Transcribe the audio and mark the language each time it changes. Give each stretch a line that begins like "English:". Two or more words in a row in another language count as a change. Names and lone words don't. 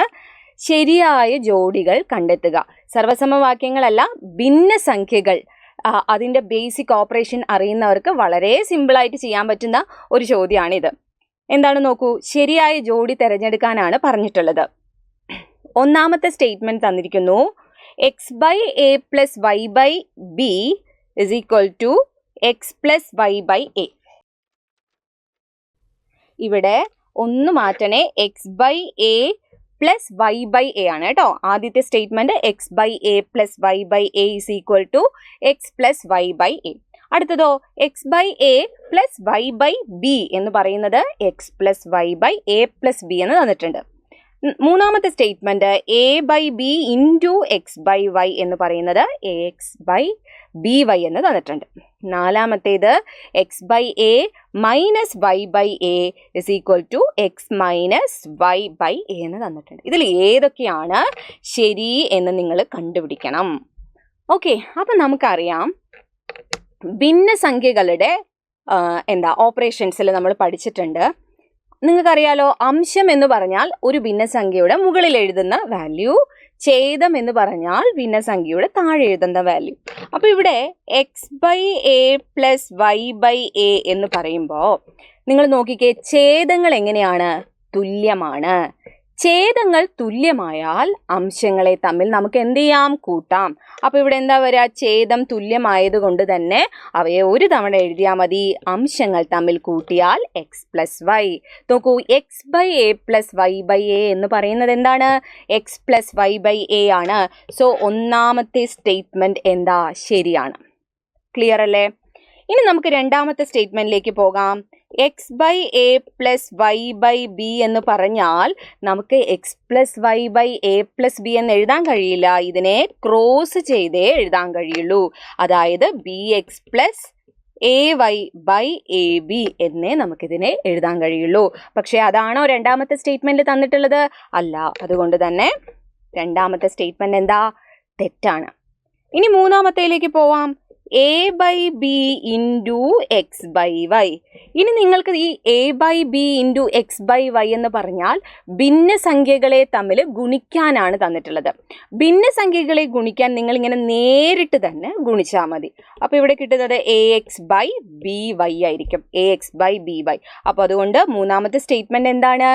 Malayalam: ശരിയായ ജോഡികൾ കണ്ടെത്തുക. സർവസമവാക്യങ്ങളല്ല, ഭിന്നസംഖ്യകൾ, അതിൻ്റെ
English: basic operation
Malayalam: അറിയുന്നവർക്ക് വളരെ സിമ്പിളായിട്ട് ചെയ്യാൻ പറ്റുന്ന ഒരു ചോദ്യമാണിത്. എന്താണ് നോക്കൂ, ശരിയായ ജോഡി തിരഞ്ഞെടുക്കാനാണ് പറഞ്ഞിട്ടുള്ളത്. ഒന്നാമത്തെ സ്റ്റേറ്റ്മെന്റ് തന്നിരിക്കുന്നു, x/a + y/b = x + y/a. ഇവിടെ ഒന്ന് മാറ്റണേ, x/a + y/a ആണ് കേട്ടോ. ആദ്യത്തെ സ്റ്റേറ്റ്മെന്റ് x/a + y/a = x + y/a. അടുത്തതോ x/a + y/b എന്ന് പറയുന്നത് x + y/a + b എന്ന് തന്നിട്ടുണ്ട്. മൂന്നാമത്തെ സ്റ്റേറ്റ്മെന്റ് a/b × x/y എന്ന് പറയുന്നത് ax/by എന്ന് തന്നിട്ടുണ്ട്. നാലാമത്തേത് x/a - y/a = x - y/a എന്ന് തന്നിട്ടുണ്ട്. ഇതിൽ ഏതൊക്കെയാണ് ശരി എന്ന് നിങ്ങൾ കണ്ടുപിടിക്കണം. ഓക്കെ, അപ്പം നമുക്കറിയാം ഭിന്നസംഖ്യകളുടെ ഓപ്പറേഷൻസിൽ നമ്മൾ പഠിച്ചിട്ടുണ്ട്. നിങ്ങൾക്കറിയാലോ, അംശം എന്ന് പറഞ്ഞാൽ ഒരു ഭിന്നസംഖ്യയുടെ മുകളിൽ എഴുതുന്ന വാല്യൂ, ഛേദം എന്ന് പറഞ്ഞാൽ ഭിന്നസംഖ്യയുടെ താഴെ എഴുതുന്ന വാല്യൂ. അപ്പോൾ ഇവിടെ x/a + y/a എന്ന് പറയുമ്പോൾ നിങ്ങൾ നോക്കിക്കേ, ഛേദങ്ങൾ എങ്ങനെയാണ്? തുല്യമാണ്. ഛേദങ്ങൾ തുല്യമായാൽ അംശങ്ങളെ തമ്മിൽ നമുക്ക് എന്ത് ചെയ്യാം? കൂട്ടാം. അപ്പോൾ ഇവിടെ എന്താ വരിക? ഛേദം തുല്യമായതുകൊണ്ട് തന്നെ അവയെ ഒരു തവണ എഴുതിയാൽ മതി. അംശങ്ങൾ തമ്മിൽ കൂട്ടിയാൽ x + y. നോക്കൂ, x/a + y/a എന്ന് പറയുന്നത് എന്താണ്? x + y/a ആണ്. സോ ഒന്നാമത്തെ സ്റ്റേറ്റ്മെന്റ് എന്താ? ശരിയാണ്. ക്ലിയർ അല്ലേ? ഇനി നമുക്ക് രണ്ടാമത്തെ സ്റ്റേറ്റ്മെന്റിലേക്ക് പോകാം. x/a + y/b എന്ന് പറഞ്ഞാൽ നമുക്ക് x + y/a + b എന്ന് എഴുതാൻ കഴിയില്ല. ഇതിനെ ക്രോസ് ചെയ്തേ എഴുതാൻ കഴിയുള്ളൂ. അതായത് bx + ay/ab എന്നേ നമുക്കിതിനെ എഴുതാൻ കഴിയുള്ളൂ. പക്ഷേ അതാണോ രണ്ടാമത്തെ സ്റ്റേറ്റ്മെന്റ് തന്നിട്ടുള്ളത്? അല്ല. അതുകൊണ്ട് തന്നെ രണ്ടാമത്തെ സ്റ്റേറ്റ്മെന്റ് എന്താ? തെറ്റാണ്. ഇനി മൂന്നാമത്തേലേക്ക് പോവാം. a/b × x/y. ഇനി നിങ്ങൾക്ക് ഈ a/b × x/y എന്ന് പറഞ്ഞാൽ ഭിന്നസംഖ്യകളെ തമ്മിൽ ഗുണിക്കാനാണ് തന്നിട്ടുള്ളത്. ഭിന്നസംഖ്യകളെ ഗുണിക്കാൻ നിങ്ങൾ ഇങ്ങനെ നേരിട്ട് തന്നെ ഗുണിച്ചാൽ മതി. അപ്പോൾ ഇവിടെ കിട്ടുന്നത് ax/by ആയിരിക്കും. ax/by. അപ്പോൾ അതുകൊണ്ട് മൂന്നാമത്തെ സ്റ്റേറ്റ്മെന്റ് എന്താണ്?